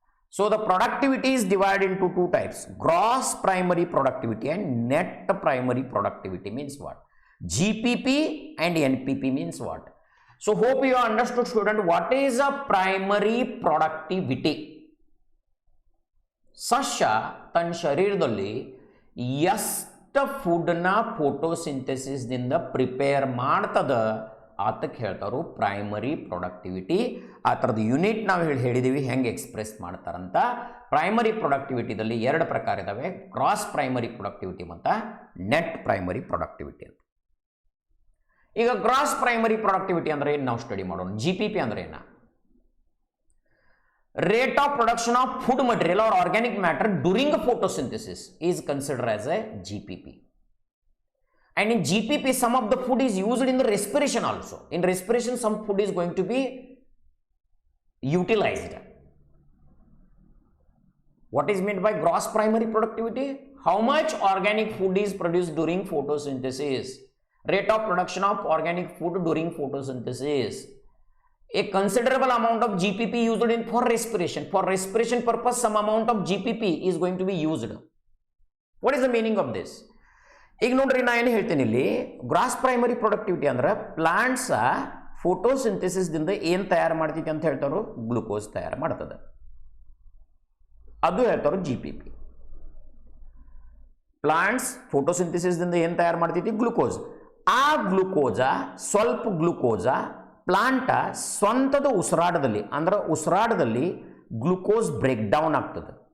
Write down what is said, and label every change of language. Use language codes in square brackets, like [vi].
[en] So the productivity is divided into 2 types: gross primary productivity and net primary productivity. Means what? GPP and NPP means what? So hope you understood, student, what is a primary productivity. [kn] ಸಸ್ಯ ತನ್ನ ಶರೀರದಲ್ಲಿ ಎಷ್ಟು ಫುಡ್ನ ಫೋಟೋಸಿಂಥೆಸಿಸ್ದಿಂದ prepare ಮಾಡ್ತದ ಅದಕ್ಕೆ ಹೇಳ್ತಾರು primary productivity. ಆ ಥರದ unit ನಾವು ಹೇಳಿದ್ದೀವಿ ಹೆಂಗೆ ಎಕ್ಸ್ಪ್ರೆಸ್ ಮಾಡ್ತಾರಂತ. ಪ್ರೈಮರಿ ಪ್ರೊಡಕ್ಟಿವಿಟಿದಲ್ಲಿ ಎರಡು ಪ್ರಕಾರ ಇದ್ದಾವೆ, ಗ್ರಾಸ್ ಪ್ರೈಮರಿ ಪ್ರೊಡಕ್ಟಿವಿಟಿ ಮತ್ತು ನೆಟ್ ಪ್ರೈಮರಿ ಪ್ರೊಡಕ್ಟಿವಿಟಿ ಅಂತ. ಈಗ ಗ್ರಾಸ್ ಪ್ರೈಮರಿ ಪ್ರೊಡಕ್ಟಿವಿಟಿ ಅಂದರೆ ಏನು ನಾವು ಸ್ಟಡಿ ಮಾಡೋಣ. GPP ಅಂದರೆ ಏನು? [en] Rate of production of food material or organic matter during photosynthesis is considered as a GPP. And in GPP, some of the food is used in the respiration also. In respiration, some food is going to be utilized. What is meant by gross primary productivity? How much organic food is produced during photosynthesis? Rate of production of organic food during photosynthesis. A considerable amount of GPP used in for respiration. For respiration purpose, some amount of GPP is going to be used. What is the meaning of this? [kn] ಈಗ ನೋಡ್ರಿ, ನಾ ಏನು ಹೇಳ್ತೀನಿ ಇಲ್ಲಿ, gross primary productivity ಅಂದ್ರೆ plants ಫೋಟೋಸಿಂಥೆಸಿಸ್ದಿಂದ ಏನು ತಯಾರು ಮಾಡ್ತೈತಿ ಅಂತ ಹೇಳ್ತಾರೋ, ಗ್ಲುಕೋಸ್ ತಯಾರು ಮಾಡ್ತದೆ, ಅದು ಹೇಳ್ತಾರೋ GPP. ಪ್ಲಾಂಟ್ಸ್ ಫೋಟೋಸಿಂಥೆಸಿಸ್ದಿಂದ ಏನು ತಯಾರು ಮಾಡ್ತೈತಿ? ಗ್ಲುಕೋಸ್. ಆ ಗ್ಲುಕೋಸ, ಸ್ವಲ್ಪ ಗ್ಲುಕೋಸ ಪ್ಲಾಂಟ ಸ್ವಂತದ ಉಸಿರಾಟದಲ್ಲಿ, ಅಂದ್ರೆ ಉಸಿರಾಟದಲ್ಲಿ ಗ್ಲುಕೋಸ್ ಬ್ರೇಕ್ ಡೌನ್ ಆಗ್ತದೆ.